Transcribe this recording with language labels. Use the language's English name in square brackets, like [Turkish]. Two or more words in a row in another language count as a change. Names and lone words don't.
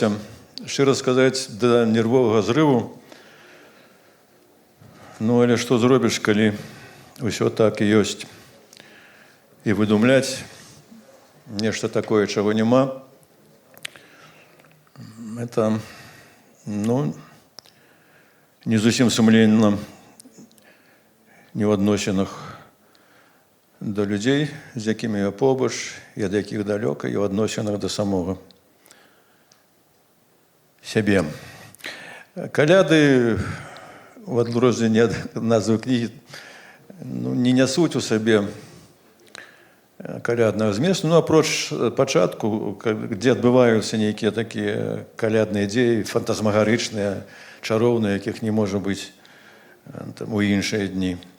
[Belarusian] Шчыра сказать, до нервового зрыву. Ну, але что зробишь, коли все [Russian] так и есть. И выдумлять нечто такое, [Belarusian] чего нема, это, ну, не зусім сумленна ні в адносінах до людзей, з якімі я побач, і ад якіх далёка, і ў адносінах да самога сябе. Каляды, в адрозненне ад назвы кнігі, ну, не нясуць у сабе каляднага зместу, ну, апроч пачатку, дзе адбываюцца нейкія такія калядныя дзеі, фантазмагарычныя, чароўныя, якіх не можа быць там, у іншыя дні.